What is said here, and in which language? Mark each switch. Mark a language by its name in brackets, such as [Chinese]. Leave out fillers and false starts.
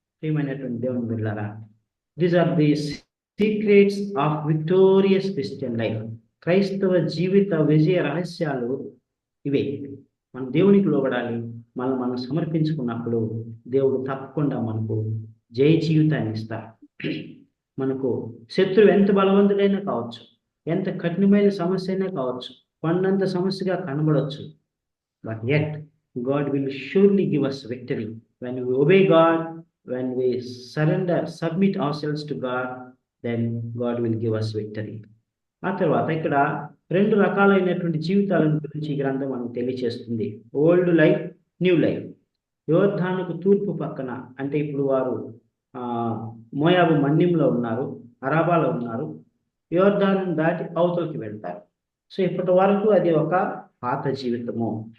[Telugu] ప్రియమైనటువంటి దేవుని బిడ్డలారా, [English] These are the secrets of victorious Christian life. [Telugu] క్రైస్తవ జీవిత విజయ రహస్యాలు ఇవే. మనం దేవునికి లోబడాలి. మనం సమర్పించుకున్నప్పుడు దేవుడు తప్పకుండా మనకు జయ జీవితాన్ని ఇస్తారు. మనకు శత్రువు ఎంత బలవంతుడైనా కావచ్చు, ఎంత కఠినమైన సమస్య అయినా కావచ్చు, కొండంత సమస్యగా కనబడవచ్చు, [English] But yet God will surely give us victory when we obey God, when we submit ourselves to God, then God will give us victory. [Telugu] ఆ తర్వాత ఇక్కడ 2 రకాలైనటువంటి జీవితాల గురించి ఈ గ్రంథం మనకు తెలియచేస్తుంది. [English] Old life, new life. [Telugu] యోర్దానుకు తూర్పు పక్కన, అంటే ఇప్పుడు వారు మోయాబు మన్యంలో ఉన్నారు, అరాబాలో ఉన్నారు. యోర్దాను దాటి అవతలకి వెళ్తారు. సో ఇప్పటి వరకు అది ఒక పాత జీవితము.